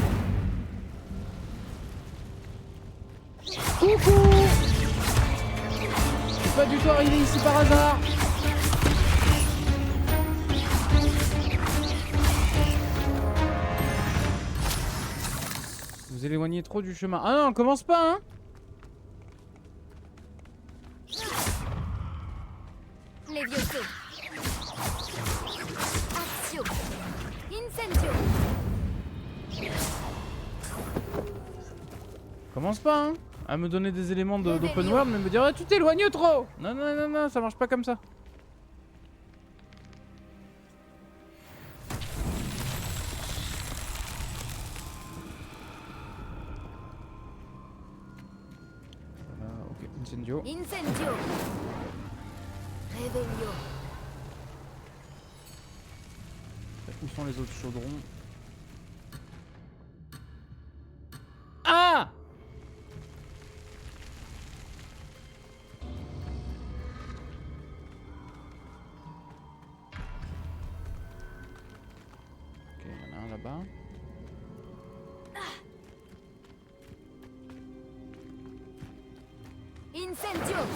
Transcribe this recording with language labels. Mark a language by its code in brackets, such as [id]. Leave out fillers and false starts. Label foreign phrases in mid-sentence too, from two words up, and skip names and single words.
[fr] Coucou! Je suis pas du tout arrivé ici par hasard. Vous éloignez trop du chemin. Ah non, on commence pas, hein? Levioso. Accio. Incendio. Commence pas, hein? À me donner des éléments d' [en] open world, [fr] mais me dire ah, tu t'éloignes trop! Non, non, non, non, ça marche pas comme ça. Ok, Incendio. Incendio. Revelio. Où sont les autres chaudrons? Ah! Ok, il y en a un là-bas. Incendio.